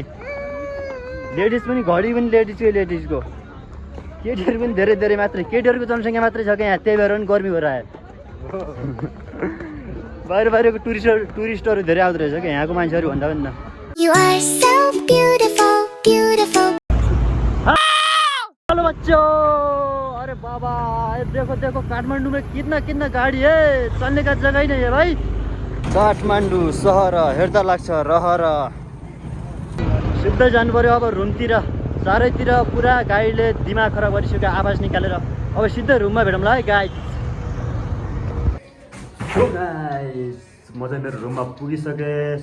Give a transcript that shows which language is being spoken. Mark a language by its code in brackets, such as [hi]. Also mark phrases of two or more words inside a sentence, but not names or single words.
[ne] लेडिज पनि घडी पनि लेडिजको केटीहरू पनि धेरै मात्रै, केटीहरूको जनसङ्ख्या मात्रै छ क्या यहाँ, त्यही भएर पनि गर्मी भएर आयो। बाहिरको टुरिस्टहरू धेरै आउँदो रहेछ क्या यहाँको मान्छेहरू भन्दा पनि न। [hi] हेलो बच्चों, अरे बाबा देखो काठमाडौँ में कितना गाडी है, चलने का जगह ही नहीं है भाई। [ne] काठमाडौँ सहर हेर्दा लाग्छ रहर। सिधै जानु पर्यो अब रुमतिर। चारैतिर पुरा गाडीले दिमाग खराब गरिसक्यो आवाज निकालेर। अब सिधै रुममा भेटौँला है गाइस। म चाहिँ मेरो रुममा पुगिसकेँ।